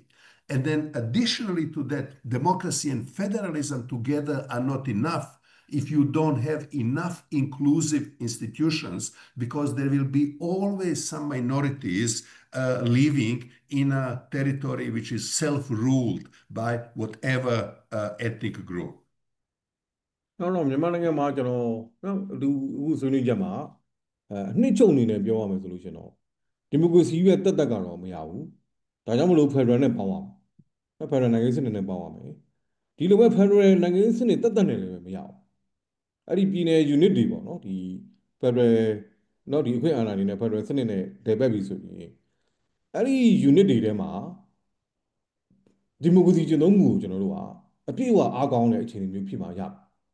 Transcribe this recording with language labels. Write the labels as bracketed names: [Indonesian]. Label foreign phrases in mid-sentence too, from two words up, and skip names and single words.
[English] And then, additionally to that, democracy and federalism together are not enough if you don't have enough inclusive institutions, because there will be always some minorities living in a territory which is self-ruled by whatever ethnic group. [Burmese] တော့မြန်မာနိုင်ငံမှာကျွန်တော်နော်လူအခုဆွေးနွေးချက်မှာအနှစ်ချုပ်အနေနဲ့ပြောရမယ်ဆိုလို့ရှင်တော့ဒီမိုကရေစီရဲ့တက် တက်ကတော့မရဘူးဒါကြောင့်မလို့ဖက်ဒရယ်နဲ့ပေါင်းရမယ်ဖက်ဒရယ်နိုင်ငံစနစ်နဲ့ပေါင်းရမယ်ဒီလိုပဲဖက်ဒရယ်နိုင်ငံစနစ်တက်တက်နဲ့လည်းမရဘူးအဲ့ဒီပြည်နယ် unit တွေပေါ့နော်ဒီဖက်ဒရယ်နော်ဒီအခွင့်အာဏာတွေနဲ့ဖက်ဒရယ်စနစ်နဲ့တည်ပတ်ပြီဆိုရင်အဲ့ဒီ unit တွေထဲမှာဒီမိုကရေစီကျင့်သုံးမှုကိုကျွန်တော်တို့ကအပြည့်အဝအားကောင်းတဲ့အခြေအနေမျိုးဖြစ်မှာရမယ်